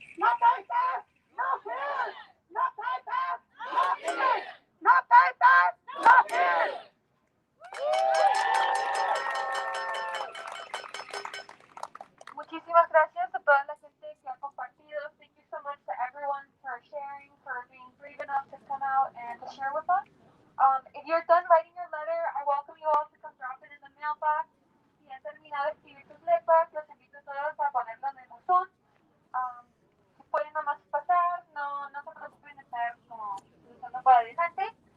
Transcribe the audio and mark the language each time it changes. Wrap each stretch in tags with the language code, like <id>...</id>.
<en>No papers, no fear, no papers, no fear, no papers, no fear.</en> <es>Muchísimas gracias a toda la gente que ha compartido.</es> <en>Thank you so much to everyone for sharing, for being brave enough to come out and to share with us. If you're done writing your letter, I welcome you all to come drop it in the mailbox.</en> <es>Si han terminado de escribir sus letras, los invito a todos a ponerlo en el buzón. Si pueden nomás pasar, no se preocupen de estar como luchando para adelante.</es>